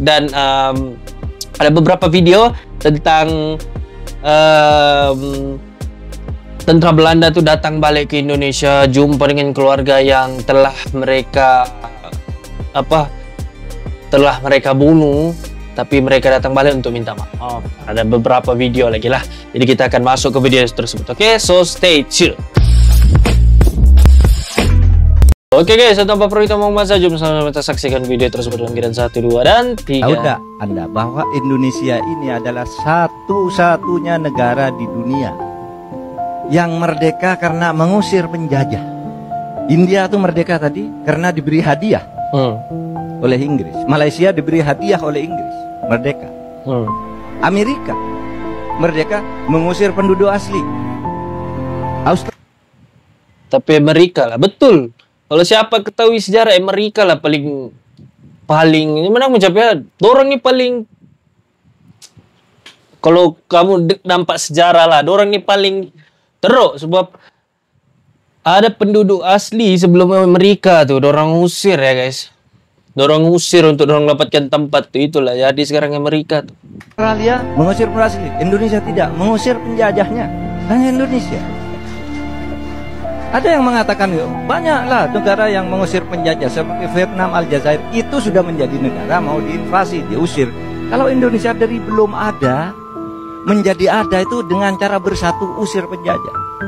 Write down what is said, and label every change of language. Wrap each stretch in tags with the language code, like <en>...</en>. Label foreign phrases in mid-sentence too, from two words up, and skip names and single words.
<ms>Dan ada beberapa video tentang tentara Belanda tu datang balik ke Indonesia, jumpa dengan keluarga yang telah mereka bunuh, tapi mereka datang balik untuk minta maaf. Ada beberapa video lagi lah, jadi kita akan masuk ke video tersebut. Oke,</ms> <en>so stay chill.</en> <ms>Oke guys, tanpa perlu kita ngomong saja, sama-sama kita saksikan video tersebut dalam giliran 1, 2, dan 3.</ms> <id>Tahu tak Anda bahwa Indonesia ini adalah satu-satunya negara di dunia yang merdeka karena mengusir penjajah. India tuh merdeka tadi karena diberi hadiah oleh Inggris. Malaysia diberi hadiah oleh Inggris, merdeka. Amerika merdeka mengusir penduduk asli. Australia.</id> <ms>Tapi Amerika lah, betul. Kalau siapa ketahui sejarah, Amerika lah paling mana mencapai. Dorang ni paling, kalau kamu nampak sejarah lah, dorang ni paling teruk sebab ada penduduk asli sebelum Amerika tu dorang usir ya guys. Dorang usir untuk dorang dapatkan tempat tu, itulah jadi sekarang Amerika tu.</ms> <id>Australia mengusir penduduk asli, Indonesia tidak, mengusir penjajahnya. Hanya Indonesia. Ada yang mengatakan banyaklah negara yang mengusir penjajah seperti Vietnam, Aljazair, itu sudah menjadi negara mau diinvasi, diusir. Kalau Indonesia dari belum ada menjadi ada itu dengan cara bersatu usir penjajah.</id>